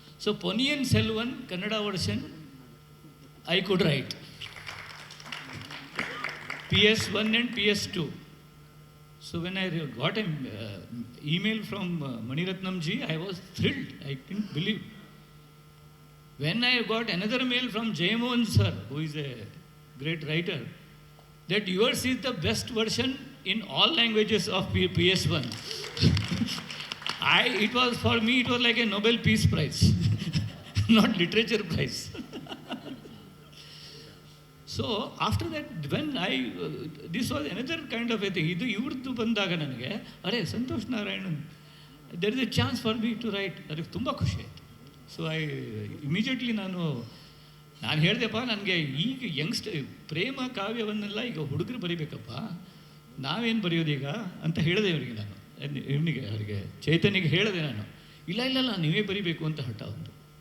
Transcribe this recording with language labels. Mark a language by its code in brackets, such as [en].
[en] So Ponniyin Selvan Kannada version I could write, PS1 and PS2. So when I got an email from Maniratnam ji, I was thrilled. I didn't believe. When I got another mail from Jayamohan sir, who is a great writer, that yours is the best version in all languages of PS1. It was for me, it was like a Nobel Peace Prize, not literature prize. So after that, when this was another kind of a thing. [kn] ಇದು ಇವ್ರದ್ದು ಬಂದಾಗ ನನಗೆ, ಅರೆ [en] Santosh Narayanan, there is a chance for me to write. [kn] ಅದಕ್ಕೆ ತುಂಬ ಖುಷಿ ಆಯಿತು. So immediately ನಾನು ಹೇಳಿದೆಪ್ಪ, ನನಗೆ ಈಗ ಪ್ರೇಮ ಕಾವ್ಯವನ್ನೆಲ್ಲ ಈಗ ಹುಡುಗರು ಬರೀಬೇಕಪ್ಪ, ನಾವೇನು ಬರೆಯೋದೀಗ ಅಂತ ಹೇಳಿದೆ ಇವರಿಗೆ. ನಾನು ಅವರಿಗೆ ಚೈತನ್ಯಗೆ ಹೇಳಿದೆ ನಾನು, ಇಲ್ಲ ನೀವೇ ಬರೀಬೇಕು ಅಂತ ಹಠ ಒಂದು.